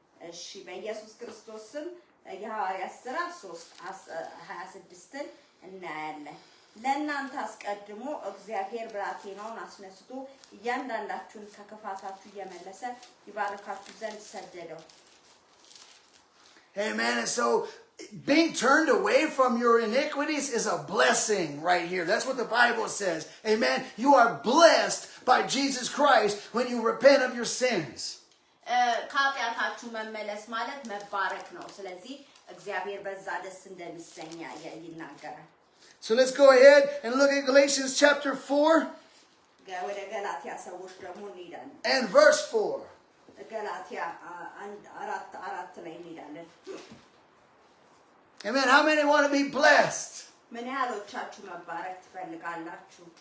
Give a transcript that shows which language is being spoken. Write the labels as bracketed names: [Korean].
[Amharic] እሺ በኢየሱስ ክርስቶስ ስም የሐዋርያት ሥራ 3:26 እናያለን ለእናንተ አስቀድሞ እግዚአብሔር ብላቴናውን አስነስቶ እያንዳንዳችሁን ከክፋታችሁ እየመለሰ ይባርካችሁ ዘንድ ሰደደው [English] Amen. And so being turned away from your iniquities is a blessing right here. That's what the Bible says. Amen. You are blessed by Jesus Christ when you repent of your sins. [Amharic] ከኃጢአታችሁ መመለስ ማለት መባረክ ነው ስለዚህ እግዚአብሔር በዛ ደስ እንደሚሰኛ ይናገራል [English] So let's go ahead and look at Galatians chapter 4 [Amharic] ወደ ገላትያ ሰዎች ደግሞ እንሄዳለን [English] and verse 4. [Amharic] ገላትያ 4:4 ላይ እንሄዳለን [English] Amen. How many want to be blessed? [Amharic] ምን ያህሎቻችሁ መባረክ ትፈልጋላችሁ